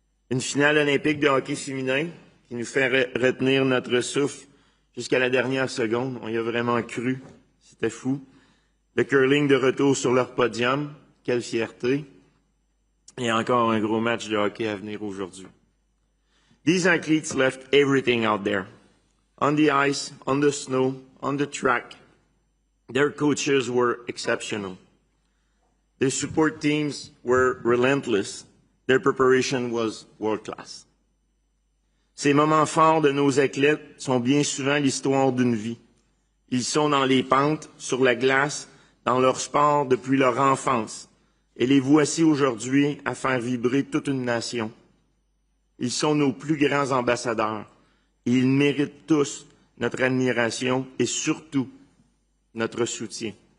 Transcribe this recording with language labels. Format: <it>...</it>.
<fr>Une finale olympique de hockey féminin qui nous fait retenir notre souffle jusqu'à la dernière seconde. On y a vraiment cru. C'était fou. Le curling de retour sur leur podium. Quelle fierté. Et encore un gros match de hockey à venir aujourd'hui.</fr> <en>These athletes left everything out there. On the ice, on the snow, on the track. Their coaches were exceptional. Their support teams were relentless. Their preparation was world-class.</en> <fr>Ces moments forts de nos athlètes sont bien souvent l'histoire d'une vie. Ils sont dans les pentes, sur la glace, dans leur sport depuis leur enfance. Et les voici aujourd'hui à faire vibrer toute une nation. Ils sont nos plus grands ambassadeurs. Et ils méritent tous notre admiration et surtout notre soutien.</fr>